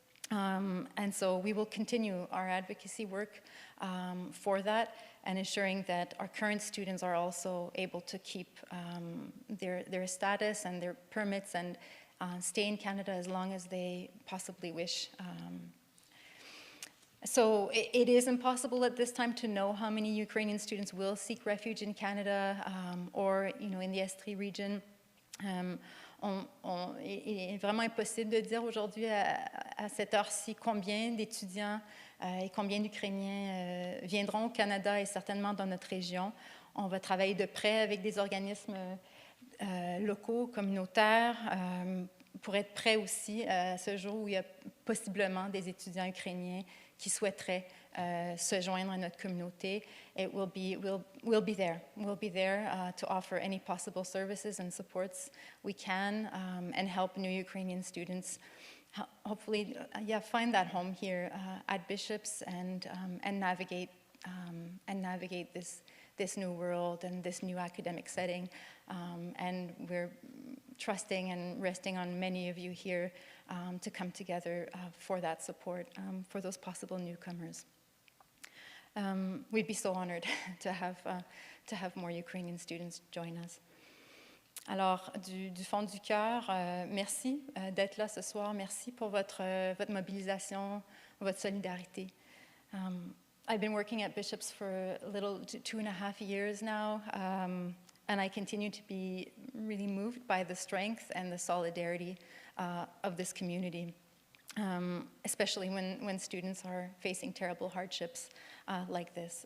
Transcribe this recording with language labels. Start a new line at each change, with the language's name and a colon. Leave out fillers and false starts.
English: And so we will continue our advocacy work for that, and ensuring that our current students are also able to keep their status and their permits and stay in Canada as long as they possibly wish. So it is impossible at this time to know how many Ukrainian students will seek refuge in Canada or in the Estrie region.
French: Il est vraiment impossible de dire aujourd'hui à cette heure-ci combien d'étudiants et combien d'Ukrainiens viendront au Canada et certainement dans notre région. On va travailler de près avec des organismes locaux, communautaires, pour être prêts aussi à ce jour où il y a possiblement des étudiants ukrainiens qui souhaiteraient se joindre à notre communauté.
English: We'll be there. We'll be there to offer any possible services and supports we can and help new Ukrainian students hopefully find that home here at Bishops and navigate this new world and this new academic setting. And we're trusting and resting on many of you here to come together for that support for those possible newcomers. We'd be so honored to have more Ukrainian students join us.
French: Alors, du fond du cœur, merci d'être là ce soir. Merci pour votre mobilisation, votre solidarité.
English: I've been working at Bishops for a little 2.5 years now, and I continue to be really moved by the strength and the solidarity of this community, especially when students are facing terrible hardships like this.